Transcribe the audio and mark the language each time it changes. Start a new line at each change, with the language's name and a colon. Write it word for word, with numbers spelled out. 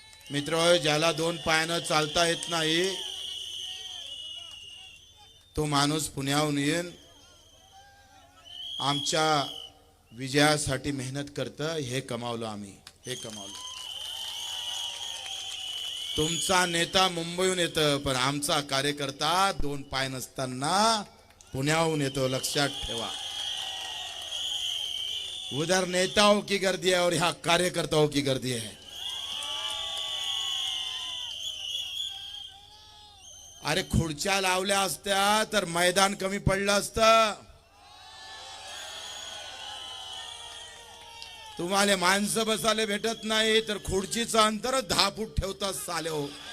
Marathi: मित्र, ज्याला दोन पायानं चालता येत नाही तो माणूस पुण्याहून येऊन आमच्या विजयासाठी मेहनत करतं. हे कमावलं आम्ही, हे कमावलं. तुमचा नेता मुंबईहून येतं पण आमचा कार्यकर्ता दोन पाय नसताना पुण्याहून येतो, लक्षात ठेवा.
Hindi: उधर नेताओं की गर्दी है और यहां कार्यकर्ताओं की गर्दी है.
Marathi: अरे खुर्च्या लावल्या असत्या तर मैदान कमी पडलं असतं. तुम्हाला माणसं बसायला भेटत नाही तर खुर्चीचं अंतर दहा फूट ठेवता साले हो.